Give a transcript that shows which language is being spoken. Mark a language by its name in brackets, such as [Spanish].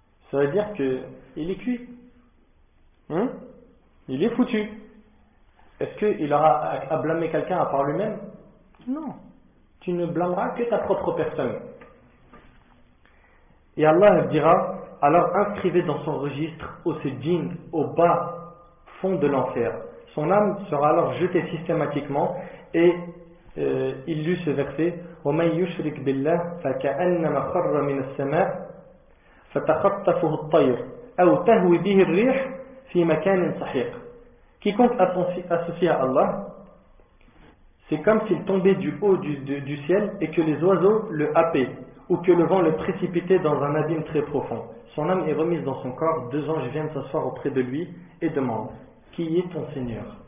[French] Ça veut dire qu'il est cuit. Il est foutu. Est-ce qu'il aura à blâmer quelqu'un à part lui-même? Non. Tu ne blâmeras que ta propre personne. Et Allah dira: alors inscrivez dans son registre au djinn au bas fond de l'enfer. Son âme sera alors jetée systématiquement, et il lut ce verset: [Arabic] وَمَنْ يُشْرِكْ بِاللَّهِ فَكَأَنَّمَا خَرَّ مِنَ السَّمَاءِ فَتَخَطَّفُهُ الطَّيْرُ أَوْ تَهْوِي بِهِ الرِّيحُ فِي مَكَانٍ سَحِيقٍ. [French] Quiconque associe à Allah, c'est comme s'il tombait du haut du ciel et que les oiseaux le happaient, ou que le vent le précipitait dans un abîme très profond. Son âme est remise dans son corps, 2 anges viennent s'asseoir auprès de lui et demandent: qui est ton Seigneur?